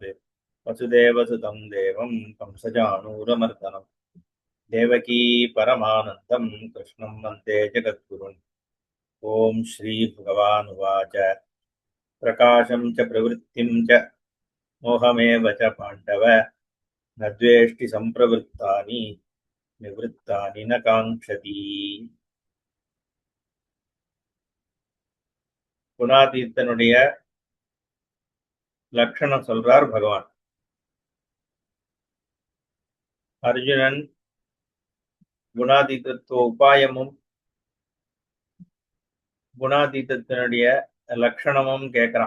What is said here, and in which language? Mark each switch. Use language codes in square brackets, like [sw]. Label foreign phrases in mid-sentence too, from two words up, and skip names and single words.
[sa] वसुदेवसुतं देवं कंसचाणूरमर्दनम् देवकी परमानन्दं कृष्णं वन्दे जगद्गुरुम्. ॐ श्रीभगवानुवाच प्रकाशं च प्रवृत्तिं च मोहमेव च पाण्डव न द्वेष्टि सम्प्रवृत्तानि निवृत्तानि न काङ्क्षति. [ta] குணாதீத்தனுடைய லட்சணம் சொல்றார் பகவான். அர்ஜுனன் குணாதீதத்துவ உபாயமும் குணாதீதத்தினுடைய லட்சணமும் கேட்கிறான்.